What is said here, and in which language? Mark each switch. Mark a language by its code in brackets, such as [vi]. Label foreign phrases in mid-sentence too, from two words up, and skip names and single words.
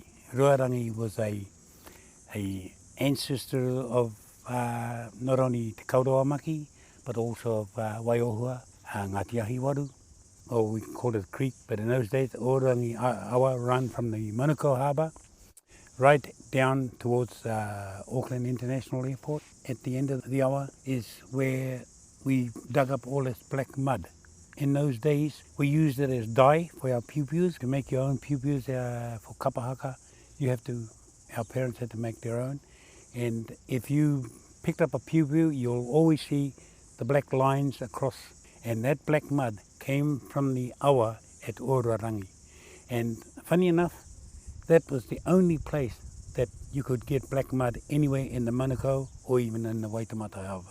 [en] Ruarangi was a ancestor of not only Te Kawerau Maki, but also of Waiwhau, Ngāti Ahi Waru, or we called it creek, but in those days, Ōruarangi awa ran from the Manukau Harbour right down towards Auckland International Airport. At the end of the awa is where we dug up all this black mud. In those days, we used it as dye for our piupius. To make your own piupius for kapa haka, our parents had to make their own. And if you picked up a piupiu, you'll always see the black lines across. And that black mud came from the awa at Ōruarangi. And funny enough, that was the only place that you could get black mud anywhere in the Manukau or even in the Waitemata Harbour.